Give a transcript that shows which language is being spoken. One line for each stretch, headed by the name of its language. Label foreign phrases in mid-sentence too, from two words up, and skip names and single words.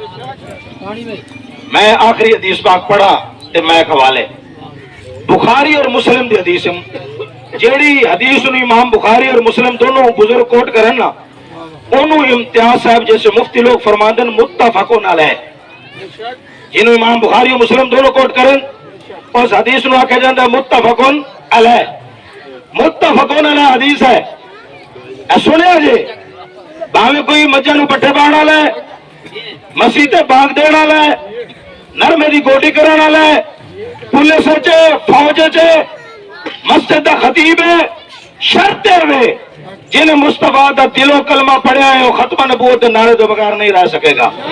Punjabi: میں آخری حدیث پاک پڑھا تے میں حوالے بخاری اور مسلم دی حدیث، جیڑی حدیث نوں امام بخاری اور مسلم دونوں بزرگ کوٹ کرن نا، اونوں امتیاز صاحب جیسے مفتی لوگ فرماندن
Arabic: متفق علیہ.
Punjabi: جنہوں امام بخاری اور مسلم دونوں کوٹ کرن اس حدیث نوں آکھے جاندا
Arabic: متفق علیہ. متفق علیہ
Punjabi: حدیث ہے، سنیا جی. بھاویں کوئی مجھاں نوں پٹھے پان والا ہے، مسیتے بانگ دین والا ہے، نرمے دی گوڈی کرن والا ہے، پولیس چ فوج چ مسجد دا خطیب ہے، شرطے وے جنہاں مصطفیٰ دا دلوں کلمہ پڑھیا ہے وہ ختم نبوت دے نعرے توں بغیر نہیں رہ سکے گا.